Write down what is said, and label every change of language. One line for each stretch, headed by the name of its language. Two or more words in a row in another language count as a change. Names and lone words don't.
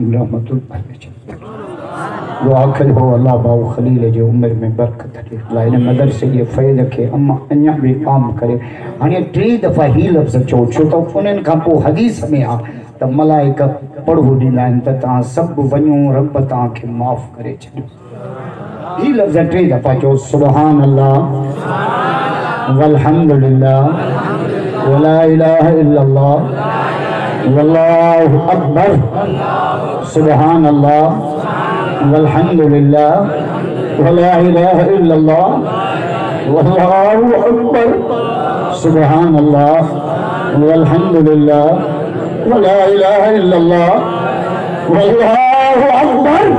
Sindhi: रहमतुल्लाह दुआ कयो अल्लाह बाबू खलील जे उम्र में बरकत ॾे अल्लाह इन मदरसे जे फ़ैज़ खे अम्मा अञा बि आम करे हाणे 3 दफ़ा ही लफ़्ज़ चओ छो त उन्हनि खां पोइ हदीस में आहे त मलाइका पढ़ो ॾींदा आहिनि त तव्हां सभु वञो रब तव्हांखे माफ़ करे छॾियो ही लफ़्ज़ 3 दफ़ा चओ
Arabic: سبحان الله والحمد لله ولا إله إلا الله والله أكبر سبحان الله والحمد لله ولا إله إلا الله والله أكبر سبحان الله والحمد لله ولا إله إلا الله والله أكبر